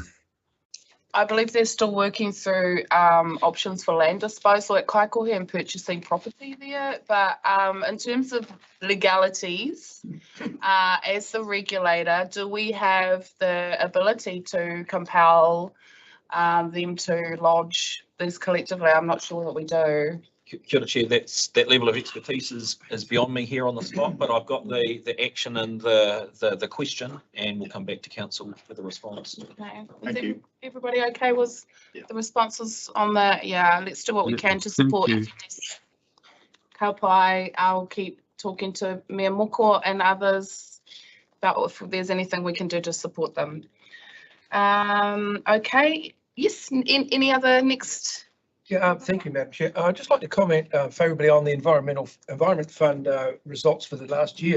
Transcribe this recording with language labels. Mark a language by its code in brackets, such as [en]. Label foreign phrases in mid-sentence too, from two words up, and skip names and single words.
[en] I believe they're still working through options for land disposal at Kaikohe and purchasing property there. But in terms of legalities, as the regulator, do we have the ability to compel them to lodge these collectively? I'm not sure that we do. [mi] Kia ora, [en] Chair, that level of expertise is beyond me here on the spot, but I've got the action and the question, and we'll come back to council with a response. Okay. Thank you. Everybody okay with Yeah. the responses on that? Yeah, let's do what we can to Thank support. you. [mi] Ka pai, [en] I'll keep talking to Mayor Moko and others about if there's anything we can do to support them. Okay, yes, any other next? Yeah, thank you, Madam Chair. I'd just like to comment favourably on the Environment Fund results for the last year.